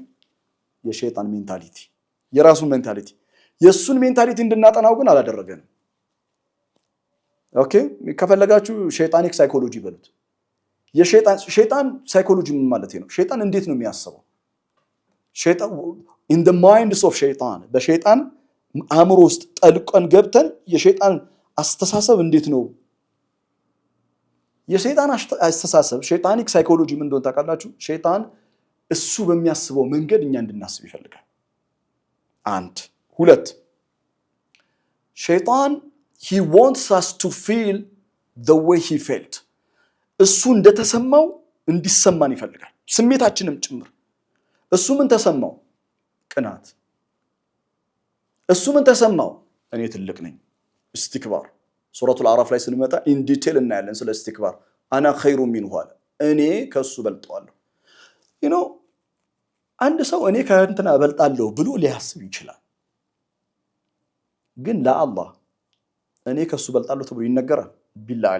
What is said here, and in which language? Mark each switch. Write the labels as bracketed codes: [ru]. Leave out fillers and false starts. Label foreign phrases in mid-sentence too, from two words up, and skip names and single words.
[am] የሸይጣን ሜንታሊቲ፣ የራሱን ሜንታሊቲ። የሱን ሜንታሊቲ እንድናጠናው ግን አላደረገንም። ኦኬ፣ ከፈለጋችሁ ሸይጣኒክ ሳይኮሎጂ በሉት። ሸይጣን ሳይኮሎጂ ምን ማለት ነው? ሸይጣን እንዴት ነው የሚያስበው? ሸይጣን [en] in the minds of [am] ሸይጣን፣ በሸይጣን አእምሮ ውስጥ ጠልቀን ገብተን የሸይጣን አስተሳሰብ እንዴት ነው? የሸይጣን አስተሳሰብ ሸይጣኒክ ሳይኮሎጂ ምን እንደሆነ ታውቃላችሁ? ሸይጣን እሱ በሚያስበው መንገድ እኛ እንድናስብ ይፈልጋል። 1 2 ሸይጣን [en] he wants us to feel the way he felt። [am] እሱ እንደተሰማው እንዲሰማን ይፈልጋል፣ ስሜታችንም ጭምር። እሱ ምን ተሰማው? ቅናት። እሱ ምን ተሰማው? እኔ ትልቅ ነኝ፣ ኢስቲክባር። ሱረቱል አዕራፍ ላይ ስንመጣ [en] in detail [am] እናያለን ስለ ኢስቲክባር። [ar] أنا خير منه [am] አለ፣ እኔ ከሱ በልጠዋለሁ። አንድ ሰው እኔ ከእንትና እበልጣለሁ ብሎ ሊያስብ ይችላል። ግን ለአላህ እኔ ከሱ በልጣለሁ ተብሎ ይነገራል?